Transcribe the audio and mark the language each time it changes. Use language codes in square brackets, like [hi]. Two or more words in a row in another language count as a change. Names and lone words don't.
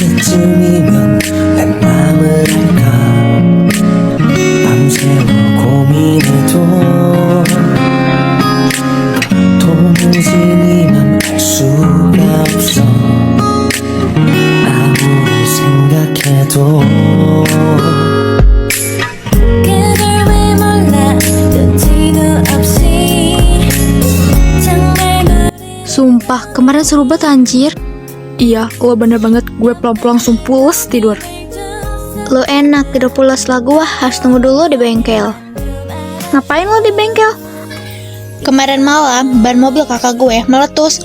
[ko] 번쯤이면 내 맘을 알까 밤새워 고민해도 도무지 네 맘 알 수가 없어 아무리 생각해도 그걸 왜 몰라 눈치도 없이 정말 [id] Sumpah, kemarin seru banget anjir. Iya, lo bener banget, gue pulang-pulang langsung pules tidur. Lo enak, tidur pules lah, gue harus tunggu dulu di bengkel. Ngapain lo di bengkel? Kemarin malam, ban mobil kakak gue meletus.